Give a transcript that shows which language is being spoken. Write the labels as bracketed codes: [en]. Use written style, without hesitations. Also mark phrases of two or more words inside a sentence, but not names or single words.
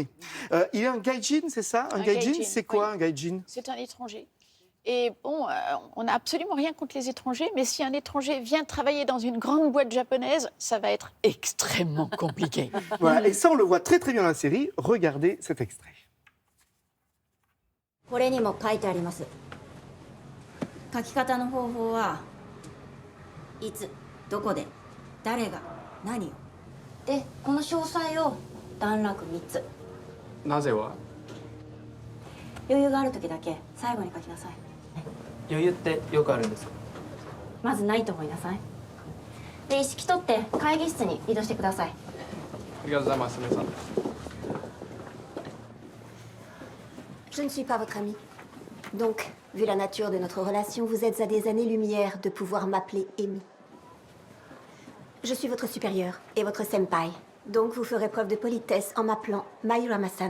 [fr] Il y a un gaijin, c'est ça? Un gaijin, c'est quoi un gaijin? C'est un étranger. Et bon, on n'a absolument rien contre les étrangers, mais si un étranger vient travailler dans une grande boîte japonaise, ça va être extrêmement compliqué. Voilà, et ça, on le voit très très bien dans la série. Regardez cet extrait. [ja] これにも書いてあります。書き方の方法はいつどこで誰が何をでこの詳細を段落3つ。なぜは余裕がある時だけ最後に書きなさい。余裕ってよくあるんですか？まずないと思いなさい。で意識取って会議室に移動してください。ありがとうございます、皆さん。 [fr] Je ne suis pas votre amie. Donc, vu la nature de notre relation, vous êtes à des années-lumière de pouvoir m'appeler Amy. Je suis votre supérieur et votre senpai. Donc, vous ferez preuve de politesse en m'appelant Mayurama-san.